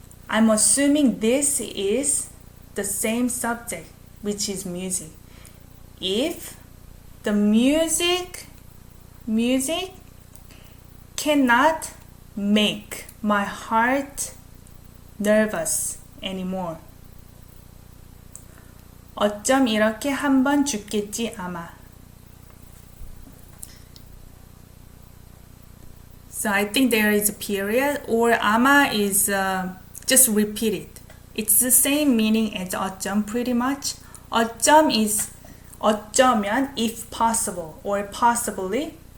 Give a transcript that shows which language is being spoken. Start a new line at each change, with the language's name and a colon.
English: I'm assuming this is the same subject, which is music. If the music cannot make my heart nervous anymore.
Korean: 어쩜 이렇게 한번 죽겠지 아마.
English: So I think there is a period, or ama is just repeat it. It's the same meaning as 어쩜 pretty much. 어쩜 is 어쩌면 if possible or possibly.